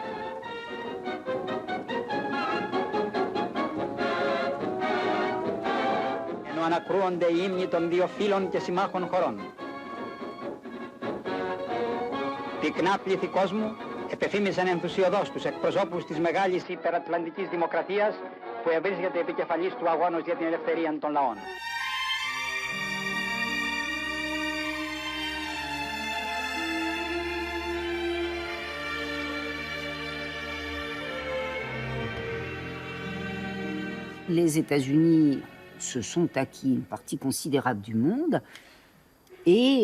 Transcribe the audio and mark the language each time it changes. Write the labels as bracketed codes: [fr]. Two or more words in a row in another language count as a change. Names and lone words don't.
[el] Ενώ ανακρούονται οι ύμνοι των δύο φίλων και συμμάχων χωρών. Πυκνά πλήθη κόσμου επεφήμισαν ενθουσιωδώς τους εκπροσώπους της μεγάλης υπερατλαντικής δημοκρατίας που ευρίσκεται επικεφαλής του αγώνος για την ελευθερία των λαών. [fr] Les États-Unis se sont acquis une partie considérable du monde et